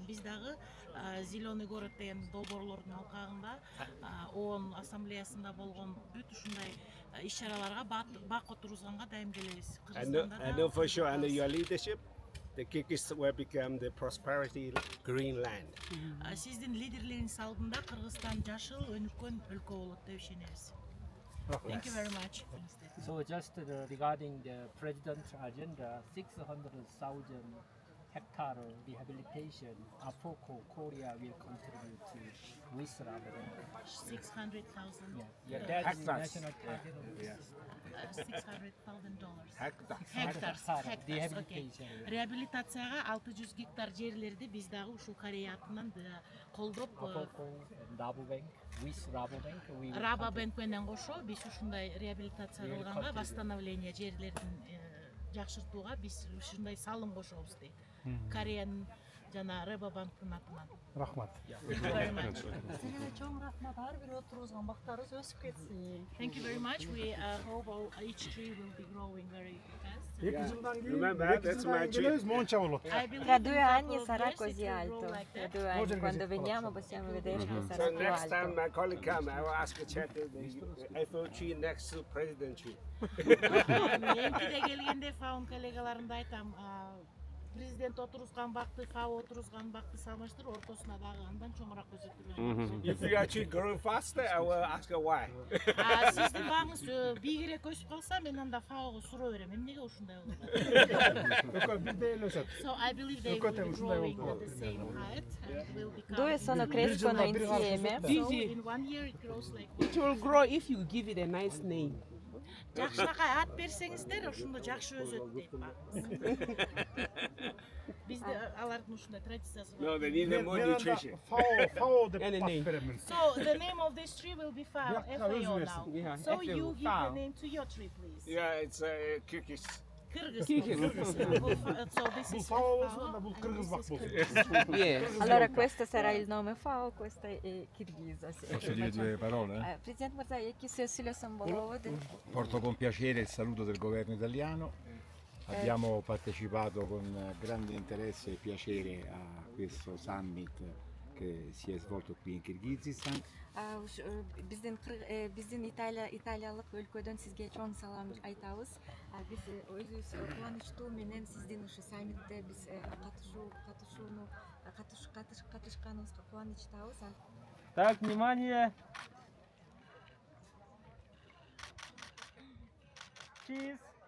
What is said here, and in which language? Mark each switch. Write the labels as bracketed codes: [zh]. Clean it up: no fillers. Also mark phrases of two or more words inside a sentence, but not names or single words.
[ky] Биз дагы Зеленый город деген долбоорлордун алкагында ООН ассамблеясында болгон бүт ушундай иш-чараларга бак отургузганга дайым келебиз. [en] I know for sure under your leadership, the Kyrgyz will become the prosperity green land. [ky] Сиздин лидерлигиңиз алдында Кыргызстан жашыл өнүккөн өлкө болот деп ишенебиз. [en] Thank you very much. So just regarding the president's agenda, 600,000 hectare rehabilitation, APOCO Korea will contribute to with 600,000. Yeah, that is national target of $600,000. Hectares. Rehabilitation. [ky] Реабилитацияга 600 гектар жерлерди биз дагы ушул Корея атынан колдоп Рабобанк менен кошо биз ушундай реабилитация кылганга восстановление жерлердин жакшыртууга биз ушундай салым кошобуз дейт. Кореянын жана Рабобанктын атынан. Рахмат. Силерге чоң рахмат. Ар бир отургузган бактарыбыз өсүп кетсин. [en] Thank you very much. We hope each tree will be growing very fast. Remember, that's my tree. [ky] Мынча болот. [it] Tra 2 anni sarà così alto. Tra 2 anni, quando veniamo possiamo vedere che sarà [en] So [it] più [en] next [it] alto. [en] time my colleague come, I will ask to check the Eiffel tree next to President tree. [ky] Эмтиде келгенде фаун коллегаларымда айтам, президент отургузган бакты, фау отургузган бакты салыштырып, ортосуна дагы андан чоңураак көзөтүлгөн. [en] If you actually growing faster, I will ask her why. [ky] Сиздин багыңыз бийигирээк өсүп калса, мен анда фауга суроо берем. Эмнеге ушундай болот? [en] So I believe they will be growing at the same height and will become. [it] Due crescono insieme. [en] So in 1 year it grows like It will grow if you give it a nice name. [ky] жакшыраак ат берсеңиздер, ошондо жакшы өсөт дейт багыбыз. Бизде алардын ушундай традициясы бар. [en] No, they need more nutrition. [ky] Fao деп ат беремин. [en] So the name of this tree will be FAO, FAO now. So you give the name to your tree, please. Yeah, it's Kyrgyz. Kyrgyz. So this is FAO. [it] Allora questo sarà il nome FAO, questo è Kirghiza. Posso dire 2 parole? [ky] Presidente Мырза, эки сөз сүйлөсөм болобу? [it] Porto con piacere il saluto del governo italiano. Abbiamo partecipato con grande interesse e piacere a questo summit che si è svolto qui in Kirghizistan. [ky] Биздин Италиялык өлкөдөн сизге чоң салам айтабыз. Биз өзүбүз кубанычтуу менен сиздин ушу саммитте биз катышканыбызга кубанычтабыз. [ru] Так, внимание. Cheese.